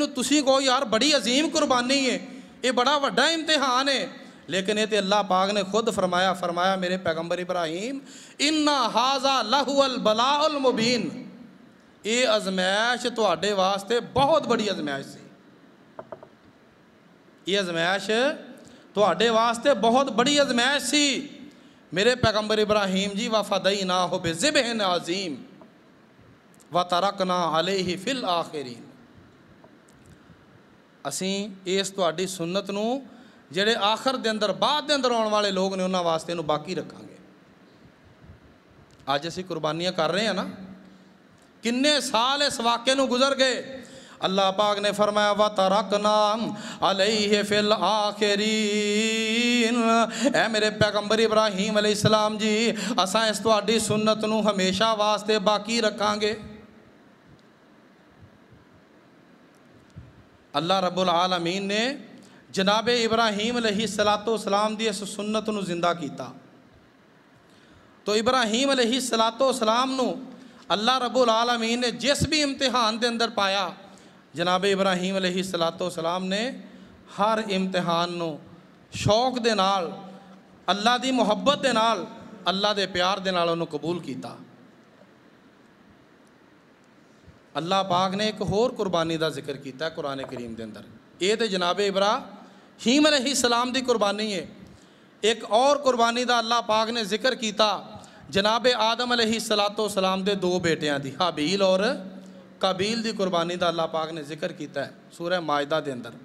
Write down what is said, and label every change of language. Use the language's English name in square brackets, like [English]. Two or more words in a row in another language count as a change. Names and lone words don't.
[Punjabi] تسی کہو یار بڑی عظیم قربانی ہے، یہ بڑا وڈا امتحان ہے، لیکن یہ تو اللہ پاک نے خود فرمایا میرے پیغمبر ابراہیم [Arabic] انا ھذا لہو البلاء المبین، [Punjabi] یہ ازمائش تواڈے واسطے بہت بڑی ازمائش سی، یہ ازمائش تواڈے واسطے بہت بڑی ازمائش سی میرے پیغمبر ابراہیم جی۔ [Arabic] وَفَدَيْنَاهُ بِذِبْحٍ عَظِيمٍ وَتَرَكْنَا عَلَيْهِ فِي الْآخِرِينَ۔ [Punjabi] اسیں اس تواڈی سنت نو جڑے آخر دے اندر بعد دے اندر آنے والے لوگ نے انہاں واسطے نو باقی رکھاں گے۔ آج اسی قربانیاں کر رہے ہیں نا، کنے سال اس واقعے نو گزر گئے، اللہ پاک نے فرمایا [Arabic] وَتَرَكْنَا عَلَيْهِ فِي الْآخِرِينَ۔ [Punjabi] اے میرے پیغمبر ابراہیم علیہ السلام جی، اساں اس تواڈی سنت نو ہمیشہ واسطے باقی رکھاں گے۔ اللہ رب العالمین نے جناب ابراہیم علیہ السلام دی اس سنت نو زندہ کیتا، تو ابراہیم علیہ السلام نو اللہ رب العالمین نے جس بھی امتحان دے اندر پایا، جناب ابراہیم علیہ السلام نے ہر امتحان نو شوق دے نال، اللہ دی محبت دے نال، اللہ دے پیار دے نال انہوں قبول کیتا۔ اللہ پاک نے ایک اور قربانی دا ذکر کیتا ہے قرآن کریم دے اندر، یہ تے جناب ابراہیم علیہ السلام دی قربانی ہے۔ ایک اور قربانی دا اللہ پاک نے ذکر کیتا جناب آدم علیہ السلام دے دو بیٹیاں دی، حابیل اور قابیل دی قربانی دا اللہ پاک نے ذکر کیتا ہے سورہ مائدہ دے اندر۔